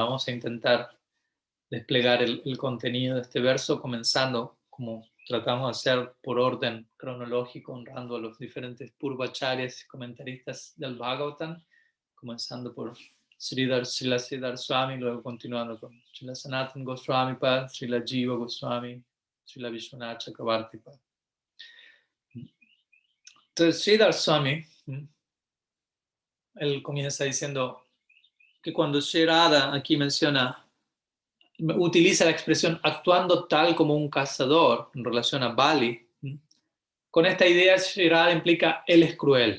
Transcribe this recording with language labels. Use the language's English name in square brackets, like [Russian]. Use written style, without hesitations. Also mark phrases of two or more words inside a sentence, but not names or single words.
[Spanish] Vamos a intentar desplegar el contenido de este verso, comenzando como tratamos de hacer por orden cronológico, honrando a los diferentes purvacharyas y comentaristas del Bhagavatam, comenzando por Srila Sridhar Swami, luego continuando con Srila Sanatana Goswami Pad, Srila Jiva Goswami, Srila Vishwanath Chakravarti Pad. Entonces Sridhar Swami, él comienza diciendo que cuando Sri Radha aquí utiliza la expresión actuando tal como un cazador en relación a Bali, con esta idea Sri Radha implica él es cruel.